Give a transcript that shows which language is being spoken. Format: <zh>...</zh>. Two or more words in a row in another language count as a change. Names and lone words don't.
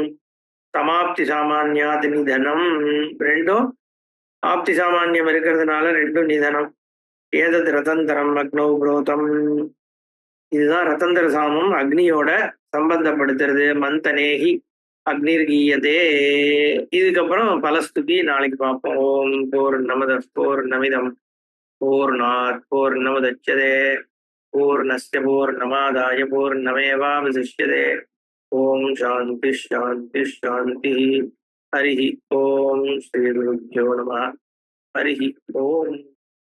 <sa>समाप्ति सामान्यात् निधनम्,</sa> <ta>ரெண்டும் ஆப்தி சாமானியம் இருக்கிறதுனால ரெண்டும் நிதனம்.</ta> <sa>एतत् रथन्तरम् अग्नौ प्रोतम्.</sa> <ta>இதுதான் ரதந்திர சாமம் அக்னியோட சம்பந்தப்படுத்துறது.</ta> <sa>मन्थनेहि अग्निर् गीयते.</sa> <ta>இதுக்கப்புறம் பலஸ்துதி நாளைக்கு பார்ப்போம்.</ta> <sa>ॐ पूर्णमदः पूर्णमिदं पूर्णात् पूर्णमुदच्यते पूर्णस्य पूर्णमादाय पूर्णमेवावशिष्यते. ॐ शान्तिः शान्तिः शान्तिः. हरि ॐ श्री गुरुभ्यो नमः. हरि ॐ.</sa>